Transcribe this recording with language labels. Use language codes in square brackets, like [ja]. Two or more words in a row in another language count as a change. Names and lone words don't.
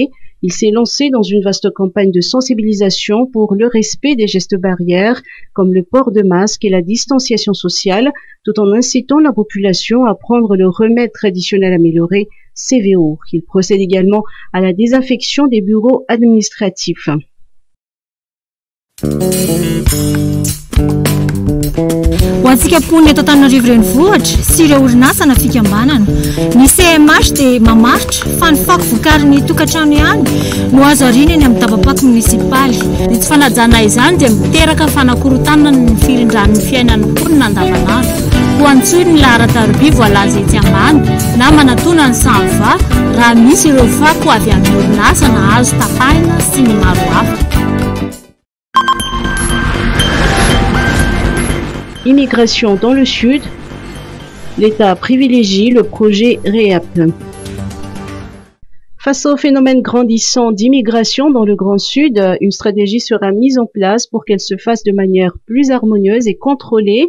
[fr] Il s'est lancé dans une vaste campagne de sensibilisation pour le respect des gestes barrières, comme le port de masque et la distanciation sociale, tout en incitant la population à prendre le remède traditionnel amélioré, CVO. Il procède également à la désinfection des bureaux administratifs. [mg] Ho antsika mponina eto Antananarivo renivohitra sy ireo orinasa na fikambanana, ny CMH dia mamaritra fa ny fako vokarin'ny tokantrano ihany no azo ariana eny amin'ny daba-pako munisipaly. Ny tsy fanajana izany dia miteraka fanakorontanana ny filindran'ny fiainan'ny mponina andavanandro. Ho antsoiny ny lahara-taroby voalaza etsy ambany na manatona ny samva raha misy ireo fako avy amin'ny orinasa na azo tapahina sy ny maro hafa. [fr] Immigration dans le Sud, l'État privilégie le projet REAP. Face au phénomène grandissant d'immigration dans le Grand Sud, une stratégie sera mise en place pour qu'elle se fasse de manière plus harmonieuse et contrôlée.